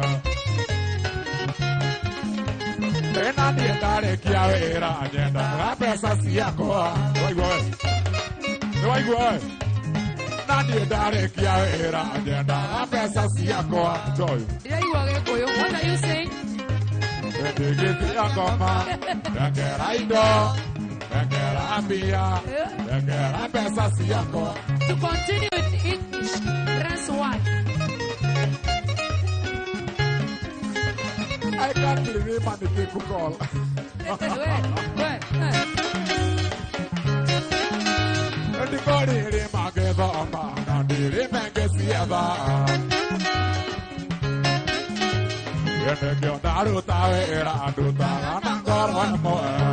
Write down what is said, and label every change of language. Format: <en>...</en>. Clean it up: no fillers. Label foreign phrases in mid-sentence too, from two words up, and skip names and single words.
<ki>Tena niĩ ndarĩkia wĩra nyendaga mbeca ciakwa. Nĩwaigua naniĩ ndarĩkia wĩra nyendaga mbeca ciakwa. Ndĩraigua Gĩkũyũ.</ki> <en>What are you saying?</en> <ki>Ndigithia ngoma, ndengera indo, ndengera mbia, ndengera mbeca ciakwa.</ki> <en>To continue with English, press 1. I can't believe I'm the call.</en> <ki>Ndikoriri magĩthoma na ndirime ngĩcietha. Nĩkĩo ndaruta wĩra ndutaga na ngoro ĩmwe.</ki>